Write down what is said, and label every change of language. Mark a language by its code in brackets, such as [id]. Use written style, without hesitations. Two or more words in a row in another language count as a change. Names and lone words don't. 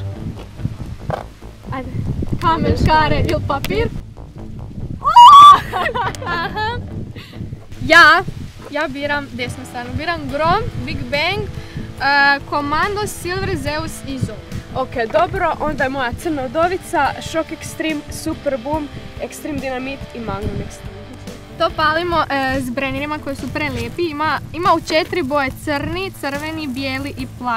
[hr] Ajde. Kamen, škare ili papir? Ja biram desnu stranu. Biram Grom, Big Bang, Komando, Silver, Zeus i Zol. Ok, dobro, onda je moja crna udovica, Shock Extreme, Super Boom, Extreme Dynamite i Magnum Extreme. To palimo s brennerima koji su prelijepi. Ima u 4 boje: crni, crveni, bijeli i plavi.